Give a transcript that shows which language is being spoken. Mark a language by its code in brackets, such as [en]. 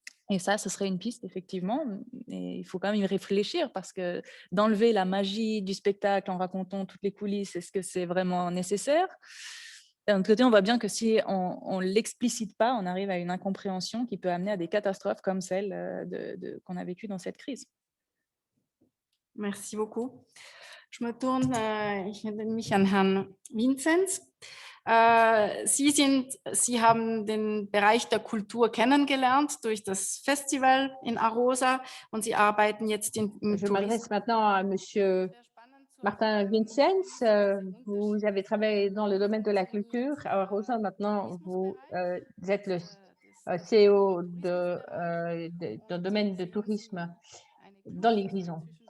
[fr] Et ça, ce serait une piste, effectivement. Et il faut quand même y réfléchir parce que d'enlever la magie du spectacle en racontant toutes les coulisses, est-ce que c'est vraiment nécessaire? D'un autre côté, on voit bien que si on ne l'explicite pas, on arrive à une incompréhension qui peut amener à des catastrophes comme celle qu'on a vécue dans cette crise. Merci beaucoup. Je me tourne, [de] ich wende mich an Herrn Vinzenz. Sie haben den Bereich der Kultur kennengelernt durch das Festival in Arosa und Sie arbeiten jetzt im [fr] Je [de] Tourismus. [fr] m'adresse maintenant à Monsieur Martin Vincenz. Vous avez travaillé dans le domaine de la culture. À Rosa, maintenant, vous êtes le CEO dans le domaine de tourisme dans les Grisons.